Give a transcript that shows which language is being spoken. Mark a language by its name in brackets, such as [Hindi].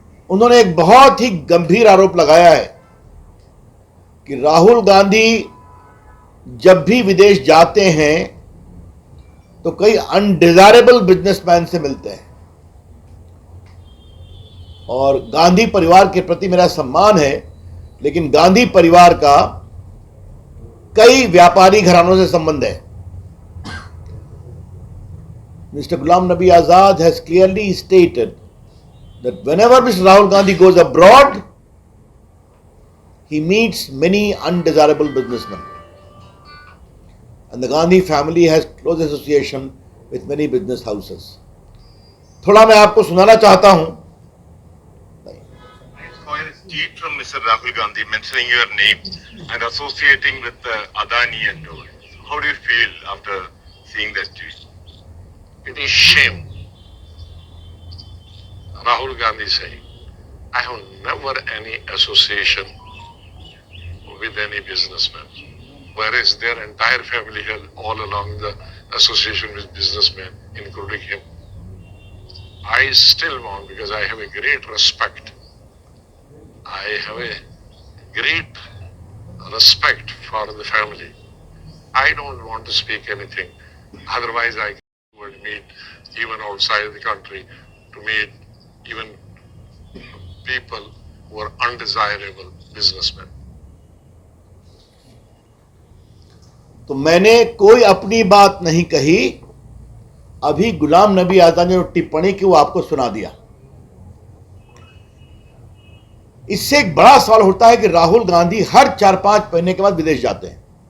[Hindi] उन्होंने एक बहुत ही गंभीर आरोप लगाया है कि राहुल गांधी जब भी विदेश जाते हैं तो कई [English] undesirable businessmen [Hindi] से मिलते हैं। और गांधी परिवार के प्रति मेरा सम्मान है, लेकिन गांधी परिवार का कई व्यापारी घरानों से संबंध है। [English] Mr. Ghulam Nabi Azad has clearly stated that whenever Mr. Rahul Gandhi goes abroad, he meets many undesirable businessmen. And the Gandhi family has close association with many business houses. [Hindi] थोड़ा मैं आपको सुनाना चाहता हूं। [English] I saw a tweet from Mr. Rahul Gandhi mentioning your name and associating with Adani and all. How do you feel after seeing that tweet? It is shame. Rahul Gandhi saying, I have never any association with any businessman, whereas their entire family had all along the association with businessmen, including him. I still want, because I have a great respect, I have a great respect for the family. I don't want to speak anything. Otherwise, I would meet even outside the country to meet even people who are undesirable businessmen. [Hindi] तो मैंने कोई अपनी बात नहीं कही। अभी गुलाम नबी आजाद ने जो टिप्पणी की वो आपको सुना दिया। इससे एक बड़ा सवाल उठता है कि राहुल गांधी हर 4-5 महीने के बाद विदेश जाते हैं।